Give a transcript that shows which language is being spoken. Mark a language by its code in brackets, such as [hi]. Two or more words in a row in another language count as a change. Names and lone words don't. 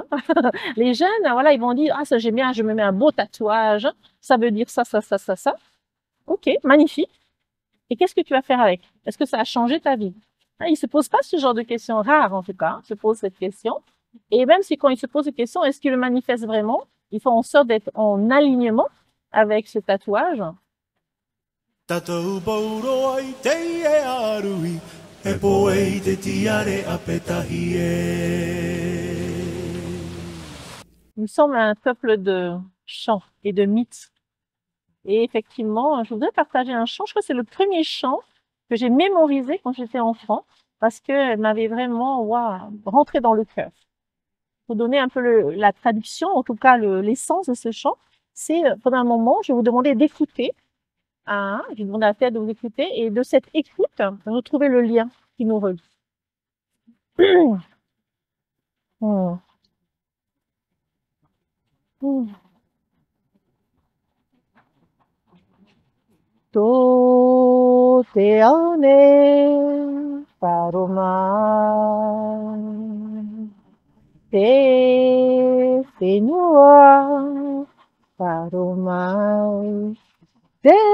[fr] Les jeunes, voilà, ils vont dire, ah, ça j'aime bien, je me mets un beau tatouage, ça veut dire ça, ça, ça, ça, ça. Ok, magnifique. Et qu'est-ce que tu vas faire avec? Est-ce que ça a changé ta vie? Hein, ils se posent pas ce genre de questions, rares en tout cas, hein, se posent cette question. Et même si quand ils se posent cette question, est-ce qu'ils le manifestent vraiment? Ils font en sorte d'être en alignement avec ce tatouage. [ty] Tatou pauro ai te e arui, e poe te tiare a petahi e. [fr] Nous sommes un peuple de chants et de mythes. Et effectivement, je voudrais partager un chant. Je crois que c'est le premier chant que j'ai mémorisé quand j'étais enfant, parce qu'elle m'avait vraiment rentré dans le cœur. Pour donner un peu la traduction, en tout cas l'essence de ce chant, c'est pendant un moment, je vais vous demander d'écouter. Hein, je vais demander à la tête de vous écouter. Et de cette écoute, vous trouvez le lien qui nous relie. Hmm. Hmm. [ty] To te aone paroma te whenua paroma te